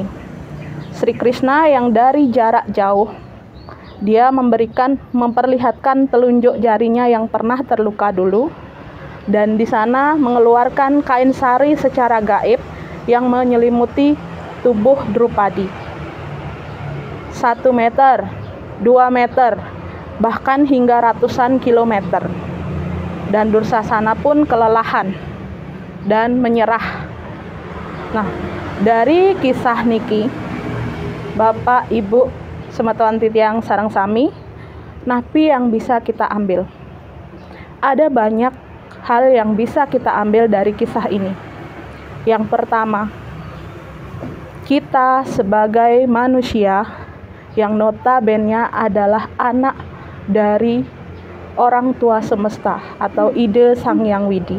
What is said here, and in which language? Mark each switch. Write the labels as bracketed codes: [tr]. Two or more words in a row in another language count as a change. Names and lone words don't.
[id] Sri Krishna yang dari jarak jauh, dia memperlihatkan telunjuk jarinya yang pernah terluka dulu, dan di sana mengeluarkan kain sari secara gaib yang menyelimuti tubuh Drupadi. 1 meter, 2 meter, bahkan hingga ratusan kilometer. Dan Dursasana pun kelelahan dan menyerah. Nah, dari kisah niki, Bapak, Ibu, [ban] semeton titiang sareng sami, [id] napi yang bisa kita ambil. Ada banyak hal yang bisa kita ambil dari kisah ini. Yang pertama, kita sebagai manusia yang notabene adalah anak dari orang tua semesta atau ide Sang Hyang Widi.